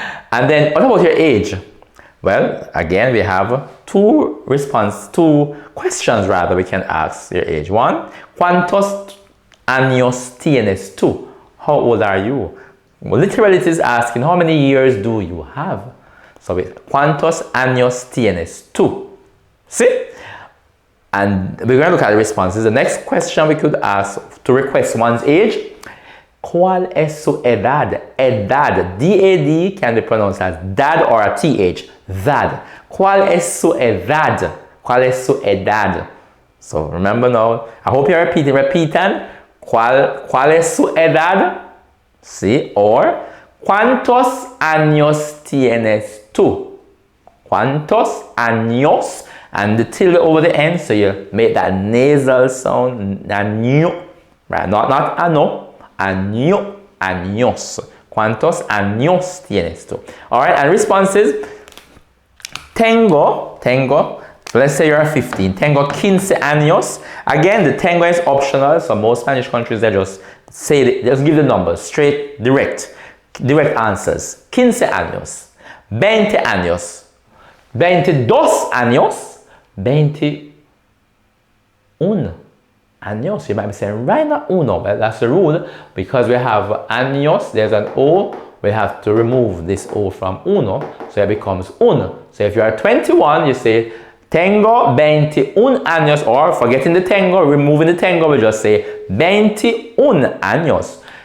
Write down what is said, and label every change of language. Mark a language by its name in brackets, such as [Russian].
[English] And then what about your age? Well, again, we have two questions rather we can ask your age. [Spanish] One, ¿Cuántos años tienes tú? [English] How old are you? Well, literally it is asking how many years do you have? [Spanish] So ¿Cuántos años tienes tú? [English] See? And we're going to look at the responses. The next question we could ask to request one's age, [Spanish] ¿Cuál es su edad? Edad. [English] D-A-D can be pronounced as dad or a T-H. Dad. [Spanish] ¿Cuál es su edad? ¿Cuál es su edad? [English] So remember now, I hope you're repeating. [Spanish] ¿Cuál es su edad? [English] See? [Spanish] Or, ¿Cuántos años tienes tú? ¿Cuántos años? [English] And the tilde over the end, so you make that nasal sound, año, right? [Spanish] Not ano, año, años. ¿Cuántos años tienes tú? [English] Alright, and responses. [Spanish] Tengo [English] So let's say you're 15. [Spanish] Tengo 15 años. [English] Again, the tengo is optional, so most Spanish countries, they just say, just give the numbers, straight, direct answers. [Spanish] 15 años, 20 años, 22 años, 21 años. [English] You might be saying, right now, uno. Well, that's the rule. Because we have años, there's an O, we have to remove this O from uno, so it becomes un. So if you are 21, you say, [Spanish] tengo 21 años, [English] or forgetting the tengo, removing the tengo, we just say [Spanish] 21 años.